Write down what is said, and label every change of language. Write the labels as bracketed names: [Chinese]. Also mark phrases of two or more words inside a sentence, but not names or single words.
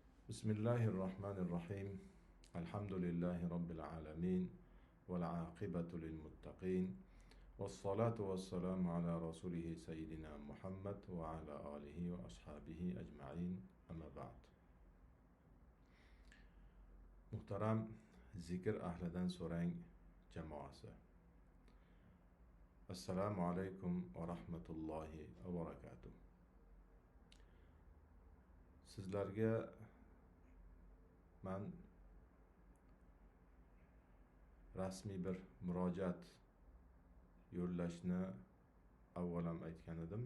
[Arabic] بسم الله الرحمن الرحيم. الحمد لله رب العالمين والعاقبة للمتقين والصلاة والسلام على رسوله سيدنا محمد وعلى آله وأصحابه أجمعين. أما بعد. [Uzbek] Muhtaram zikr ahlidan so'rang jamoasi. [Arabic] السلام عليكم ورحمة الله وبركاته. [Uzbek] Sizlarga man rasmiy bir murojaat yo'llashni avvalam aytgan edim.